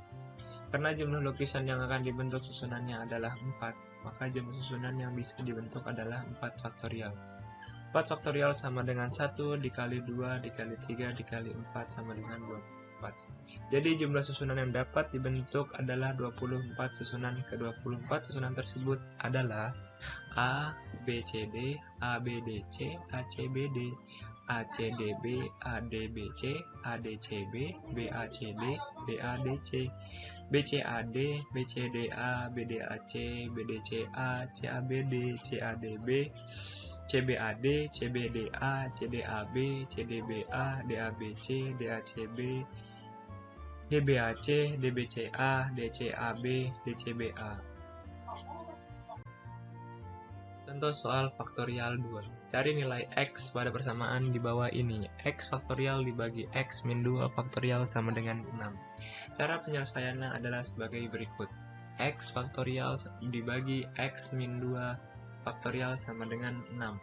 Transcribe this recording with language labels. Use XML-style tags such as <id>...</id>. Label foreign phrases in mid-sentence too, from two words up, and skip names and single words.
<id>Karena jumlah lukisan yang akan dibentuk susunannya adalah 4, maka jumlah susunan yang bisa dibentuk adalah 4 faktorial. 4 faktorial sama dengan 1 dikali 2 dikali 3 dikali 4 sama dengan 24. Jadi jumlah susunan yang dapat dibentuk adalah 24 susunan. Ke-24 susunan tersebut adalah A, B, C, D, A, B, D, C, A, C, B, D, A, C, D, B, A, D, B, C, A, D, C, B, B, A, C, D, B, A, D, C, B, C, A, D, B, C, D, A, B, D, A, C, B, D, C, A, C, A, B, D, C, A, D, B, C, B, A, D, C, B, D, A, C, D, A, B, C, D, B, A, D, A, B, C, D, A, C, B, DBAC, DBCA, DCAB, DCBA. Contoh soal faktorial 2. Cari nilai X pada persamaan di bawah ini. X faktorial dibagi X min 2 faktorial sama dengan 6. Cara penyelesaiannya adalah sebagai berikut. X faktorial dibagi X min 2 faktorial sama dengan 6.</id>